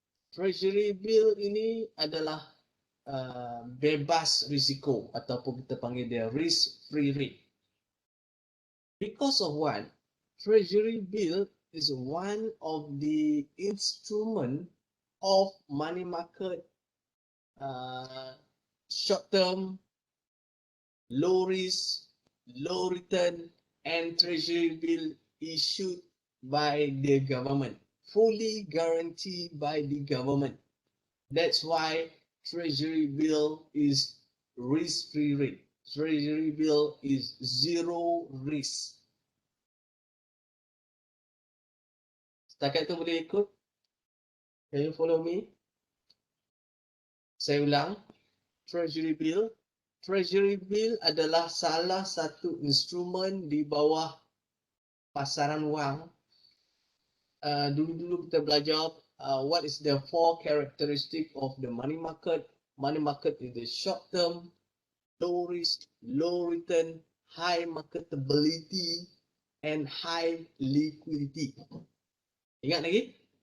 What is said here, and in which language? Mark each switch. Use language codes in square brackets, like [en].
[ms] Treasury bill ini adalah bebas risiko ataupun kita panggil dia risk free rate. [en] Because of what? Treasury bill is one of the instrument of money market short term, low risk, low return, and treasury bill issued by the government, fully guaranteed by the government. That's why treasury bill is risk-free rate. treasury bill is zero risk. [ms] Setakat tu boleh ikut? [en] Can you follow me? [ms] Saya ulang. Treasury bill. Treasury bill adalah salah satu instrumen di bawah pasaran wang. Dulu-dulu kita belajar [en] what is the four characteristic of the money market. Money market is the short term, low risk, low return, high marketability, and high liquidity. [ms] Ingat lagi?